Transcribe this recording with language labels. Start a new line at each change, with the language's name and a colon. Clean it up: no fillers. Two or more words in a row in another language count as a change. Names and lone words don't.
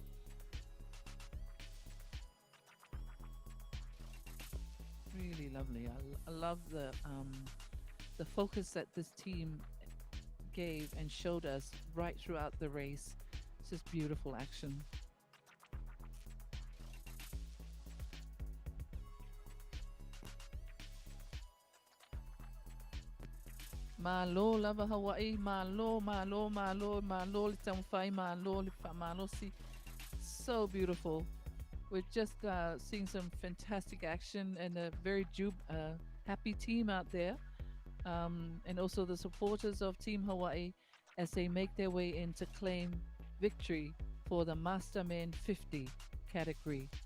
English: Really lovely. I love the focus that this team gave and showed us right throughout the race. It's just beautiful action.
Samoan: Malo lava Hawaii, malo, malo, malo, malo, li tamwhai, malo, li fa malo si.
English: So beautiful. We're just seeing some fantastic action and a very happy team out there. And also the supporters of Team Hawaii as they make their way in to claim victory for the Masterman 50 category.